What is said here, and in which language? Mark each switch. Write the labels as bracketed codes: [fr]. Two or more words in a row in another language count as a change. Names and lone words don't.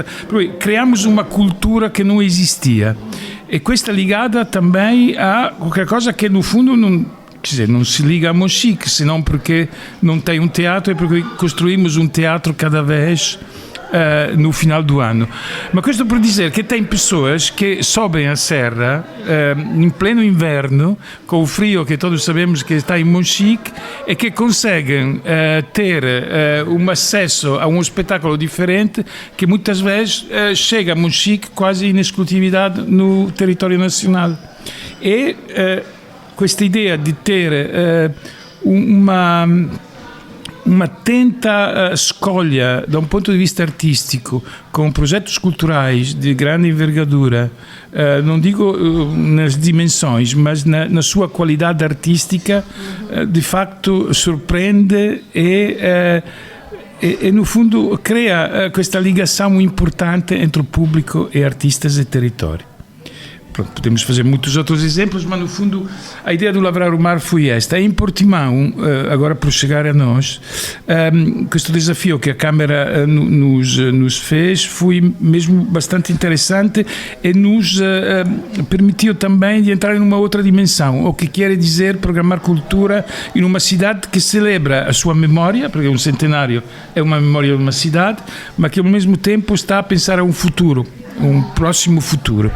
[pt] Criamos uma cultura que não existia. E questa ligada também a qualquer coisa que no fundo não se liga a Monchique, senão porque não tem um teatro, é porque construímos um teatro cada vez no final do ano. Mas [it] questo per [pt] dizer que tem pessoas que sobem a serra em pleno inverno, com o frio que todos sabemos que está em Monchique, e que conseguem ter um acesso a um espetáculo diferente que muitas vezes chega a Monchique quase [it] in esclusività [pt] no territorio nacionale. E [it] questa idea di [pt] ter uma attenta scolha [it] da un punto di vista artistico [pt] com projetos culturais de grande envergadura, não digo nas dimensões, mas na sua qualidade artística, de facto surpreende e no fundo crea questa ligação importante entre o público e artistas e território. Podemos fazer muitos outros exemplos, mas no fundo a ideia do Lavrar o Mar foi esta. Em Portimão, agora por chegar a nós, questo desafio que a Câmara nos fez foi mesmo bastante interessante e nos permitiu também de entrar numa outra dimensão, o que quer dizer programar cultura em uma cidade que celebra a sua memória, porque um centenário é uma memória de uma cidade, mas que ao mesmo tempo está a pensar a um futuro, um próximo futuro.